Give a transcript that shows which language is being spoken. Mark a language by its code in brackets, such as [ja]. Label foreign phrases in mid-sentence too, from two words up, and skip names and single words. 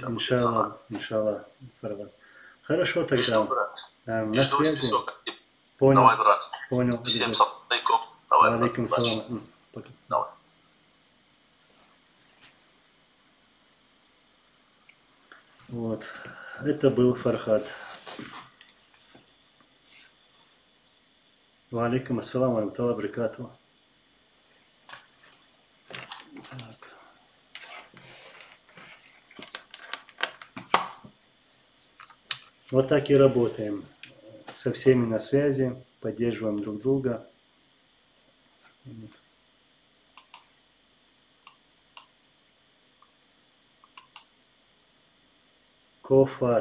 [ru] Иншаллах, Фархад. Хорошо тогда. На связи. Все. Понял. Давай, брат. Понял. Всем [ar] سلام عليكم. [ru] Давай, алейкум брат. салам. Пока. Давай. Вот. Это был Фархад. [ar] وعليكم السلام ورحمة الله وبركاته. [ru] Так. Вот так и работаем. Со всеми на связи, поддерживаем друг друга. Кофа.